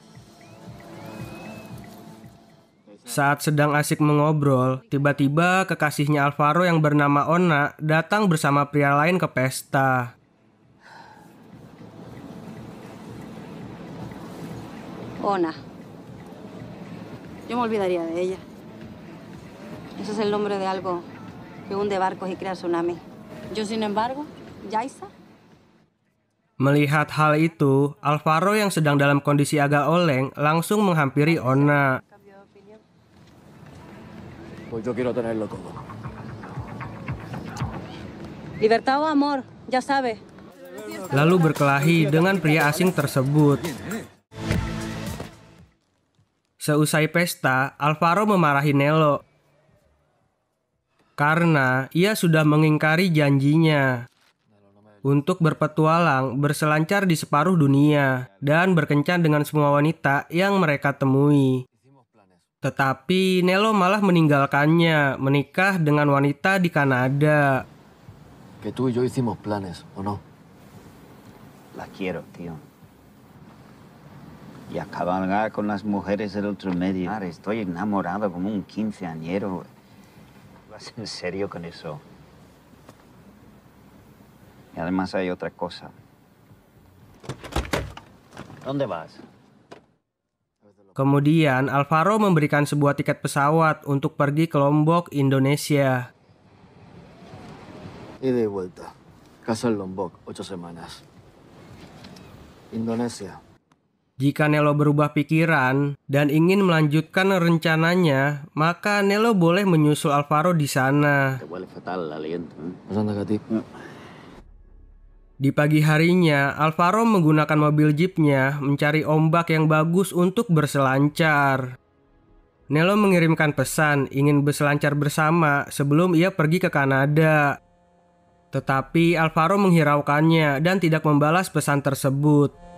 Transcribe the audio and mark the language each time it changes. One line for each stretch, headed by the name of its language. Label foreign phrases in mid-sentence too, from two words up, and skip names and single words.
Indonesian: Saat sedang asik mengobrol, tiba-tiba kekasihnya Alvaro yang bernama Ona datang bersama pria lain ke pesta.
Spanish: Ona. Yo me olvidaría de ella. Ese es el nombre de algo que hunde barcos y crea tsunami. Yo, sin embargo, Yaisa.
Indonesian: Melihat hal itu, Alvaro yang sedang dalam kondisi agak oleng langsung menghampiri Ona.
Spanish: Pues yo quiero tenerlo todo. Libertad o amor, ya sabe.
Indonesian: Lalu berkelahi dengan pria asing tersebut. Seusai pesta, Alvaro memarahi Nelo karena ia sudah mengingkari janjinya untuk berpetualang berselancar di separuh dunia dan berkencan dengan semua wanita yang mereka temui. Tetapi Nelo malah meninggalkannya menikah dengan wanita di Kanada.
Spanish: Que tú y yo hicimos planes, ¿o no? La quiero, tío. Y a cabalgar con las mujeres del otro medio. Estoy enamorado como un quinceañero. ¿Vas en serio con eso? Y además hay otra cosa. ¿Dónde vas?
Indonesian: Kemudian Alvaro memberikan sebuah tiket pesawat untuk pergi ke Lombok, Indonesia.
Spanish: Ida y vuelta. Casa en Lombok, 8 semanas. Indonesia.
Indonesian: Jika Nelo berubah pikiran dan ingin melanjutkan rencananya, maka Nelo boleh menyusul Alvaro di sana.
Spanish: Te huele fatal el aliento, ¿eh? ¿Vas a andar a ti?
Indonesian: Di pagi harinya, Alvaro menggunakan mobil jeepnya mencari ombak yang bagus untuk berselancar. Nelo mengirimkan pesan ingin berselancar bersama sebelum ia pergi ke Kanada. Tetapi Alvaro menghiraukannya dan tidak membalas pesan tersebut.